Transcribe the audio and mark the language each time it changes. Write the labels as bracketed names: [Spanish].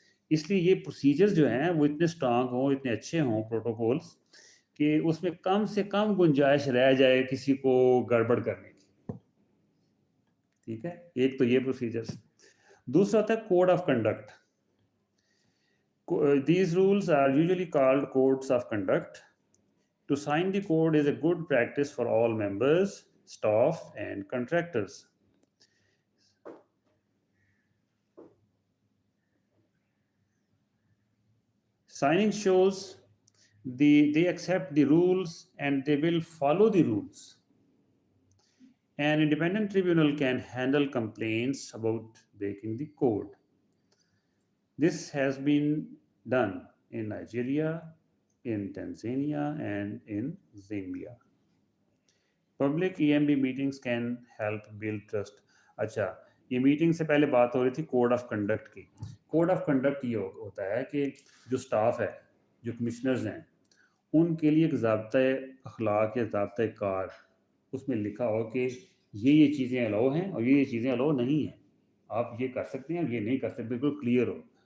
[Hindi] इसलिए ये प्रोसीजर्स जो हैं वो इतने स्ट्रांग हों, इतने अच्छे हों प्रोटोकॉल्स, कि उसमें कम से कम गुंजाइश रह जाए किसी को गड़बड़ करने की. ठीक है. एक तो ये प्रोसीजर्स. दूसरा होता है code of conduct. [English] These rules are usually called codes of conduct. To sign the code is a good practice for all members, staff, and contractors. Signing shows they accept the rules and they will follow the rules. An independent tribunal can handle complaints about breaking the code. This has been done in Nigeria, in Tanzania, and in Zambia. Public EMB meetings can help build trust. [Hindi] अच्छा, ये meeting से पहले बात हो रही थी code of conduct की. Code of conduct ये होता है कि जो स्टाफ है, जो कमिश्नर्स हैं, उनके लिए एक ज़ाब्ता अखलाक या ज़ाब्ता कार, उसमें लिखा हो कि ये चीज़ें अलाउ हैं और ये चीज़ें अलाउ नहीं हैं, आप ये कर सकते हैं और ये नहीं कर सकते, बिल्कुल क्लियर हो.